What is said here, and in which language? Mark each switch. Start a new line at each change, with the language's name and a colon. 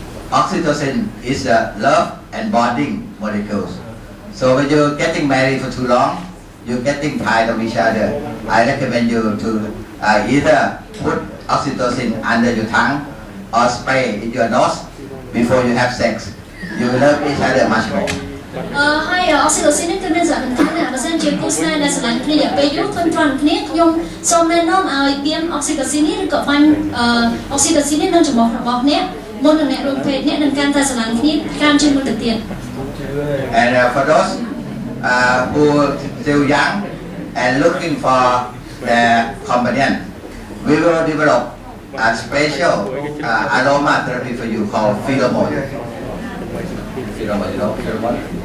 English: oxytocin is a love and bonding molecules. So when you're getting married for too long, you're getting tired of each other. I recommend you to either put oxytocin under your tongue or spray in your nose before you have sex. You will love each other much more.
Khmer: ហើយ oxytocin នេះគឺមានសារៈសំខាន់ណាស់បើសិនជាគូស្នេហ៍ដែលស្រឡាញ់គ្នាពេលយូរធន់ទ្រាំគ្នាខ្ញុំសូមណែនាំឲ្យបៀម oxytocin នេះឬក៏បាញ់ oxytocin នេះនៅចំពោះរបស់អ្នកមុននឹងអ្នករួមភេទអ្នកនឹងកាន់តែស្រឡាញ់គ្នាកាន់ជាងមុនទៅទៀត
English: And for those who still young and looking for their companion, we will develop a special aroma therapy for you called pheromone. Pheromone, you know pheromone?